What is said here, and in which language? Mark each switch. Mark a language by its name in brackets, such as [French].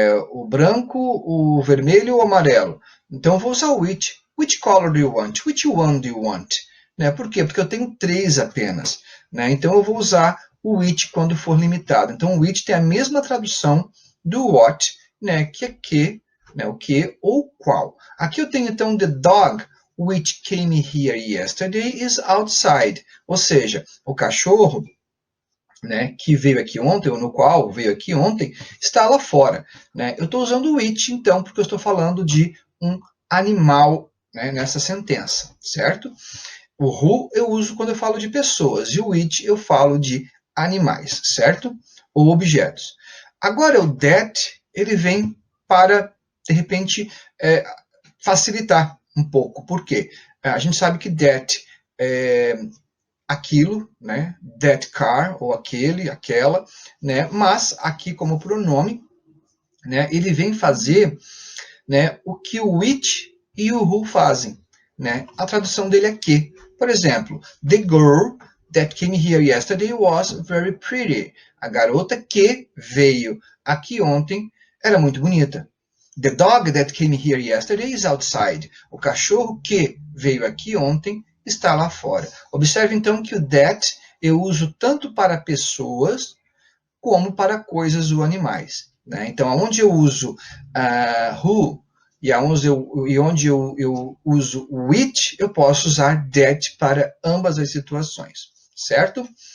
[Portuguese] O branco, o vermelho ou o amarelo? Então eu vou usar o which. [English] Which color do you want? Which one do you want? [Portuguese] Né? Por quê? Porque eu tenho 3 apenas. Né? Então eu vou usar o which quando for limitado. Então o which tem a mesma tradução do what, né? Que, né? O que ou qual. Aqui eu tenho então [English] the dog which came here yesterday is outside. [Portuguese] Ou seja, o cachorro, né, que veio aqui ontem, ou no qual veio aqui ontem, está lá fora. Né? Eu estou usando o which, então, porque eu estou falando de um animal, né, nessa sentença, certo? O who eu uso quando eu falo de pessoas, e o which eu falo de animais, certo? Ou objetos. Agora o that, ele vem para, de repente, facilitar um pouco. Por quê? A gente sabe que that aquilo, né? That car, ou aquele, aquela, né? Mas aqui como pronome, né? Ele vem fazer, né? O que o which e o who fazem, né? A tradução dele é que. Por exemplo, [English] the girl that came here yesterday was very pretty. [Portuguese] A garota que veio aqui ontem era muito bonita. [English] The dog that came here yesterday is outside. [Portuguese] O cachorro que veio aqui ontem está lá fora. Observe então que o that eu uso tanto para pessoas como para coisas ou animais. Né? Então, onde eu uso who e onde eu uso which, eu posso usar that para ambas as situações. Certo?